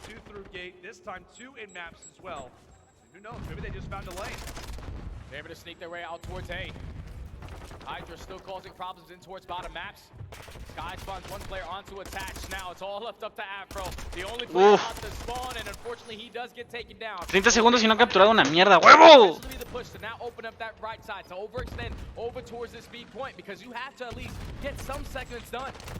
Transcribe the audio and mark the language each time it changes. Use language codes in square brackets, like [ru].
[en] 2 through gate, this time 2 in maps as well. And who knows, maybe they just found a lane. They're able to sneak their way out towards A. Hydra still causing problems in towards bottom maps. Sky spawns one player onto attach now. It's all left up to Afro. The only player out to spawn, and unfortunately he does get taken down. [es] 30 segundos y no ha capturado una mierda, huevo. [en] The push to now open up that right side to overextend over towards this B point because you have to at least get some segments done.